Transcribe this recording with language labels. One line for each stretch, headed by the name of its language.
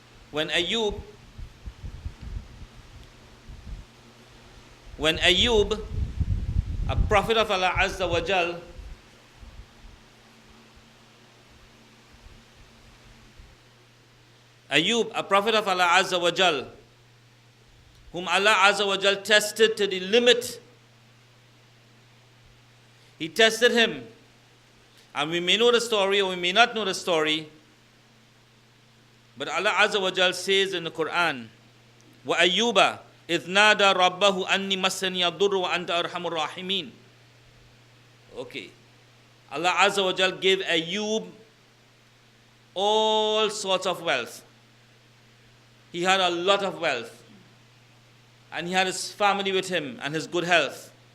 English: When Ayuub, a prophet of Allah Azza wa Jal, Ayuub, a prophet of Allah Azza wa Jal, whom Allah Azza wa Jal tested to the limit. He tested him. And we may know the story or we may not know the story. But Allah Azza wa Jal says in the Quran,
Arabic: وَأَيُّوبَ إِذْ نَادَى رَبَّهُ أَنِّي مَسَّنِيَ الضُّرُّ وَأَنْتَ أَرْحَمُ الرَّاحِمِينَ.
English: Okay. Allah Azza wa Jal gave Ayuub all sorts of wealth. He had a lot of wealth. And he had his family with him and his good health.